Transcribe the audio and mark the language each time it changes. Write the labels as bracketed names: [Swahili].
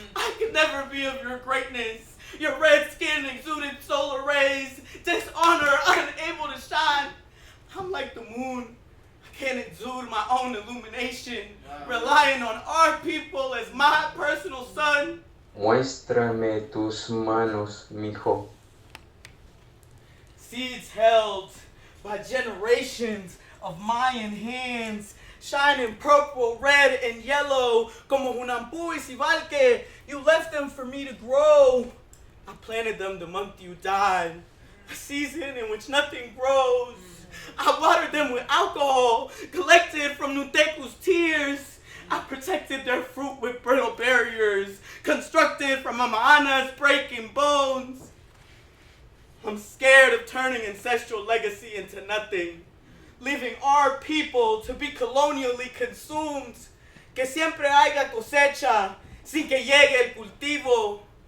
[English] I could never be of your greatness. Your red skin exuded solar rays. Dishonor, unable to shine. I'm like the moon. I can't exude my own illumination. Relying on our people as my personal sun. [Spanish] Muéstrame tus manos, mijo. [English] Seeds held by generations of Mayan hands, shining purple, red, and yellow, [Spanish] como Hunampu y Sibalque. [English] You left them for me to grow. I planted them the month you died, a season in which nothing grows. I watered them with alcohol, collected from Nuteku's tears. I protected their fruit with brittle barriers, constructed from Amaana's breaking bones. I'm scared of turning ancestral legacy into nothing, leaving our people to be colonially consumed. [Spanish] Que siempre haya cosecha, sin que llegue el cultivo.